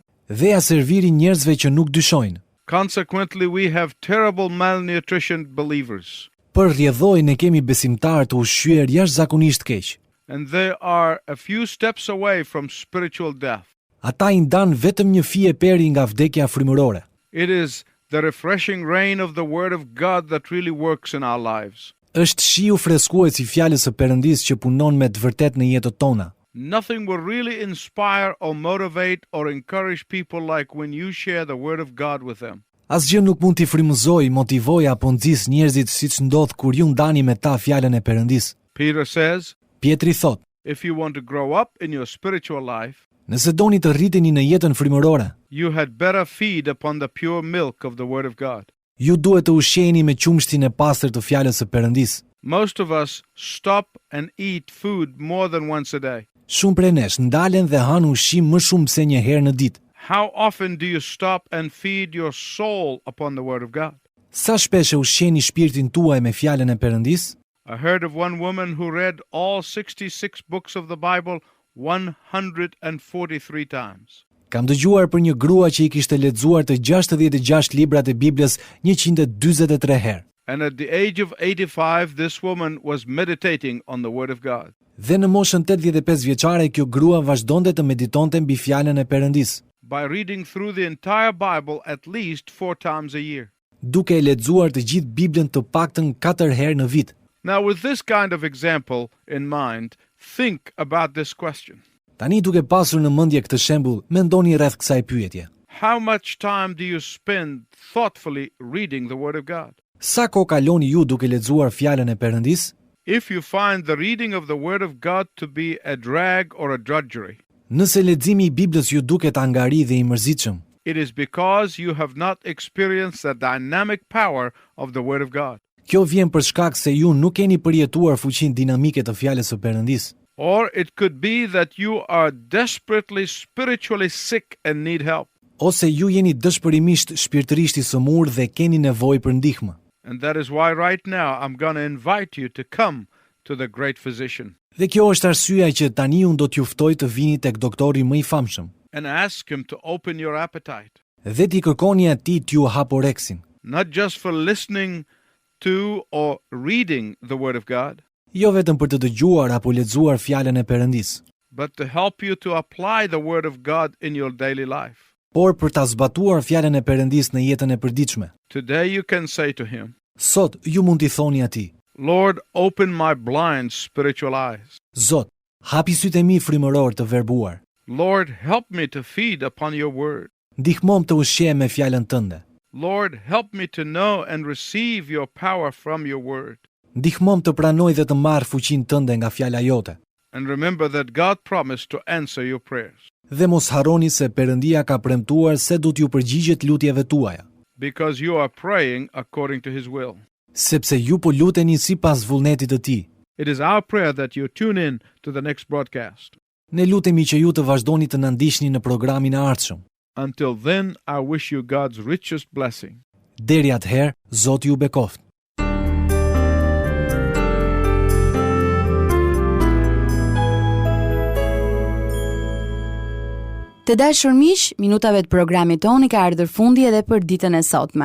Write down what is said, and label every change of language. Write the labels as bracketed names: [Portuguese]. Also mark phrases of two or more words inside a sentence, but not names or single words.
[Albanian] dhe ja servirin njerëzve që nuk dyshojnë. [English] Consequently, we have terrible malnutritioned believers, [Albanian] Për rrjedhoj ne kemi besimtarë të ushqyer jashtëzakonisht keq. [English] and they are a few steps away from spiritual death. [Albanian] Ata i ndan vetëm një fije peri nga vdekja frymërore. [English] It is the refreshing rain of the Word of God that really works in our lives. [Albanian] Është shiu freskues I fjalës së Perëndisë që punon me të vërtetë në jetët tona. [English] Nothing will really inspire or motivate or encourage people like when you share the Word of God with them. [Albanian] Asgjë nuk mund t'i frymëzojë, motivojë apo nxjisë njerëzit siç ndodh kur ju ndani me ta fjalën e Perëndisë. [English] Peter says, [Albanian] Pietri thot, [English] if you want to grow up in your spiritual life, [Albanian] nëse doni të rriteni në jetën frymërore, [English] you had better feed upon the pure milk of the Word of God. [Albanian] ju duhet të ushqeni me qumshtin e pastër të fjalës së Perëndisë. [English] Most of us stop and eat food more than once a day. [Albanian] Shumë prej nesh ndalen dhe han ushqim më shumë se një herë në ditë. [English] How often do you stop and feed your soul upon the Word of God? [Albanian] Sa shpesh e ushqeni shpirtin tuaj me fjalën e Perëndisë? [English] I heard of one woman who read all 66 books of the Bible 143 times. [Albanian] Kam dëgjuar për një grua që I kishte lexuar të 66 librat e Biblës 143 herë. [English] And at the age of 85, this woman was meditating on the Word of God. [Albanian] Dhe në moshën 85 vjeçare kjo grua vazhdonte të meditonte mbi fjalën e Perëndisë, [English] By reading through the entire Bible at least 4 times a year. [Albanian] duke e lexuar të gjithë Biblën të paktën 4 herë në vit. [English] Now, with this kind of example in mind, think about this question. [Albanian] Tani duke pasur në mendje këtë shembull, mendoni rreth kësaj pyetje. [English] How much time do you spend thoughtfully reading the Word of God? [Albanian] Sa kohë kaloni ju duke lexuar fjalën e Perëndisë? [English] If you find the reading of the Word of God to be a drag or a drudgery, [Albanian] Nëse leximi I Biblës ju duket angari dhe I mërzitshëm, [English] it is because you have not experienced the dynamic power of the Word of God. [Albanian] kjo vjen për shkak se ju nuk keni përjetuar fuqinë dinamike të fjalës së Perëndisë. [English] Or it could be that you are desperately spiritually sick and need help. [Albanian] Ose ju jeni dëshpërimisht shpirtërisht I sëmurë dhe keni nevojë për ndihmë. [English] And that is why right now I'm going to invite you to come to the great physician [Albanian] Dhe kjo është arsyeja që tani unë do t'ju ftoj të vini tek doktori më I famshëm [English] and ask him to open your appetite, [Albanian] dhe t'i kërkoni atij t'ju haporeksin, [English] not just for listening to or reading the Word of God, [Albanian] jo vetëm për të dëgjuar apo lexuar fjalën e Perëndisë, [English] but to help you to apply the Word of God in your daily life. [Albanian] por për ta zbatuar fjalën e Perëndisë në jetën e përditshme. [English] Today you can say to him, [Albanian] Sot ju mund t'i thoni atij: [English] Lord, open my blind spiritual eyes. [Albanian] Zot, hapi sytë e mi frymëror të verbuar. [English] Lord, help me to feed upon your word. [Albanian] Ndihmom të ushqej me fjalën tënde. [English] Lord, help me to know and receive your power from your word. [Albanian] Ndihmom të pranoj dhe të marr fuqinë tënde nga fjala jote. [English] And remember that God promised to answer your prayers, [Albanian] Dhe mos harroni se Perëndia ka premtuar se do t'ju përgjigjet lutjeve tuaja, [English] because you are praying according to his will. [Albanian] sepse ju po luteni sipas vullnetit të Tij. [English] It is our prayer that you tune in to the next broadcast. [Albanian] Ne lutemi që ju të vazhdoni të na ndiqni në programin e ardhshëm. [English] Until then, I wish you God's richest blessing. [Albanian] Deri atëherë, Zoti ju bekoft. Të dashur miq, minutave të programit ton I ka ardhur fundi edhe për ditën e sotme.